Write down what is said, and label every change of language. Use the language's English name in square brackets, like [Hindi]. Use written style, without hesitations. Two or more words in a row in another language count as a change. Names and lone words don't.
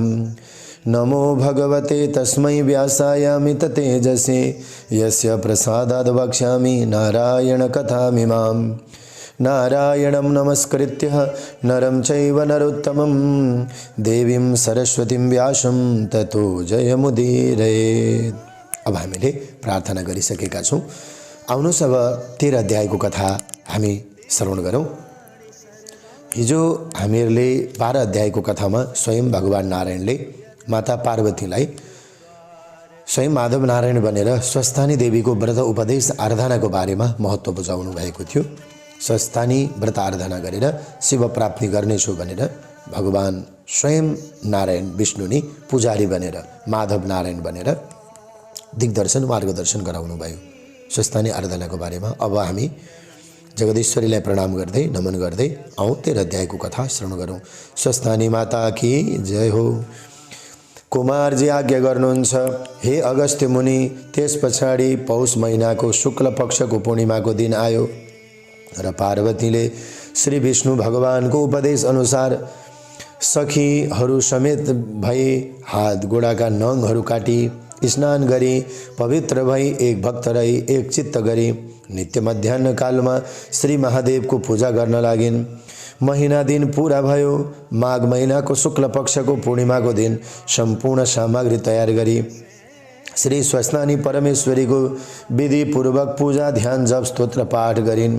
[Sanskrit] नमो भगवते तस्मै व्यासायामित तेजसे यस्य प्रसादाद् वक्ष्यामि नारायणकथामिमां। नारायणं नमस्कृत्य नरं चैव नरोत्तमं देवीं सरस्वतीं व्यासं ततो जयमुदीरयेत्। [Nepali] अब हामीले प्रार्थना गरिसकेका छौँ। आउनुहोस् अब 13 अध्यायको कथा हामी श्रवण गरौँ। हिजो हामीहरूले 12 अध्यायको कथामा स्वयं भगवान नारायणले माता पार्वतीलाई स्वयं माधव नारायण बनेर स्वस्थानी देवीको व्रत उपदेश आराधनाको बारेमा महत्त्व बुझाउनु भएको थियो। स्वस्थानी व्रत आराधना गरेर शिव प्राप्ति गर्नेछु भनेर भगवान स्वयं नारायण विष्णु नै पुजारी बनेर माधव नारायण बनेर दिग्दर्शन मार्गदर्शन गराउनु भयो स्वस्थानी आराधनाको बारेमा। अब हामी जगदीश्वरीलाई प्रणाम गर्दै नमन गर्दै आउँ 13 अध्यायको कथा श्रवण गरौँ। स्वस्थानी माता की जय हो। कुमारजी आज्ञा गर्नुहुन्छ, हे अगस्त्य मुनि, त्यस पछाडि पौष महिनाको शुक्ल पक्षको पूर्णिमाको दिन आयो र पार्वतीले श्री विष्णु भगवानको उपदेश अनुसार सखीहरू समेत भई हात गोडाका नङहरू काटी स्नान गरी पवित्र भई एक भक्त रही एक चित्त गरी नित्य मध्याह्न कालमा श्री महादेवको पूजा गर्न लागिन्। महीना दिन पूरा भयो। माघ महिनाको शुक्ल पक्षको पूर्णिमाको दिन सम्पूर्ण सामग्री तयार गरी श्री स्वस्थानी परमेश्वरीको विधिपूर्वक पूजा ध्यान जप स्तोत्र पाठ गरिन्।